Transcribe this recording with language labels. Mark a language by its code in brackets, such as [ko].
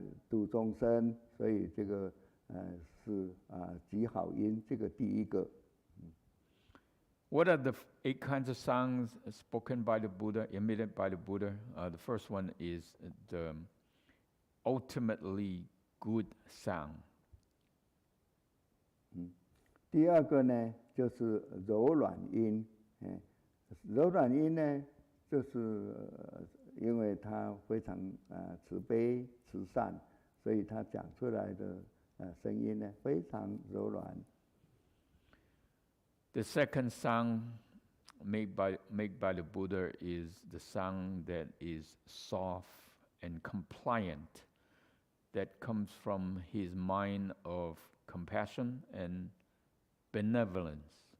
[zh] 度众生，所以这个是极好音，这个第一个。 [en] What are the 8 kinds of sounds spoken by the Buddha, emitted by the Buddha? The first one is the ultimately good sound. [zh] 第二个呢，就是柔软音。柔软音呢，就是因为他非常慈悲慈善，所以他讲出来的声音呢非常柔软。 [en] The second sound made by the Buddha is the sound that is soft and compliant, that comes from his mind of compassion and benevolence.